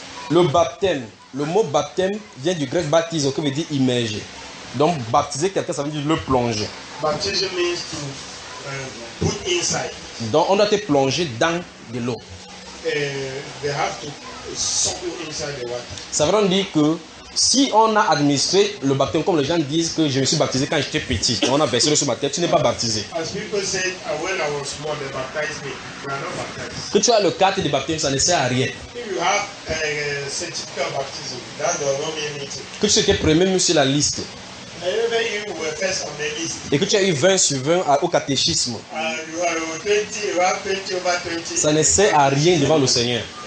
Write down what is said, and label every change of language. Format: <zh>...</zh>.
<fr>Le baptême. Le mot baptême vient du grec baptizo, qui veut dire immerger. Donc baptiser quelqu'un, ça veut dire le plonger.</fr> <en>Baptize means to put inside.</en> <fr>Donc on doit être plongé dans de l'eau.</fr> <en>They have to suck you inside the water.</en> <fr>Ça veut donc dire que si on a administré le baptême, comme les gens disent que je me suis baptisé quand j'étais petit, on a versé sur ma tête, tu n'es pas baptisé.</fr> <en>As people said, when I was small, they baptized me. We are not baptized.</en> <fr>Que tu as le carte de baptême, ça ne sert à rien.</fr> <en>You have a certificate of baptism. That does not mean anything.</en> <fr>Que tu étais premier sur la liste.</fr> <en>And even you were first on the list.</en> <fr>Et que tu as eu 20 sur 20 au catéchisme.</fr> <en>You have 20 over 20.</en> <fr>Ça ne sert à rien devant le Seigneur.</fr>